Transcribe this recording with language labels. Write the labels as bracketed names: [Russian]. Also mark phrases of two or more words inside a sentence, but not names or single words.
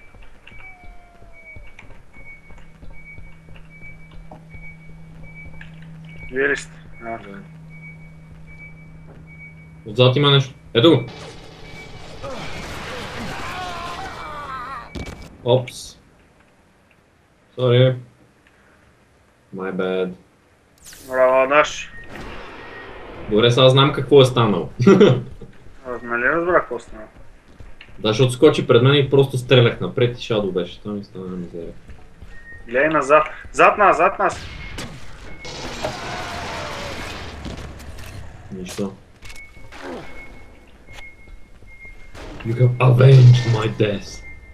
[Bulgarian] Вие ли сте? Отзад има нещо. Ето го! Опс. [English] Sorry. My bad. [Bulgarian] Браво, Даш. Добре, сега знам какво е станало. Нали разбра какво стана? Да, защото скочи пред мен и просто стрелях напред и Шадо беше. Това ми стана мизерия. Гледай назад. Зад нас, зад нас! Нищо. [English] You have avenged my death.